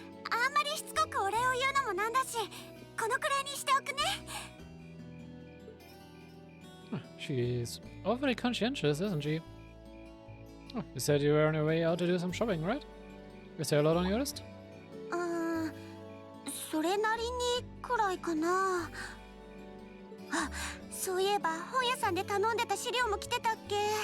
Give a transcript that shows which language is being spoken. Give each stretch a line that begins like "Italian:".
Japanese: あんまりしつこくお礼を言うのもなんだし、このくらいにしておくね。
English: She's awfully conscientious, isn't she? Oh, you said you were on your way out to do some shopping, right? Is there a lot on your list?
Japanese: それなりにくらいかな。あ、そういえば本屋さんで頼んでた資料も来てたっけ。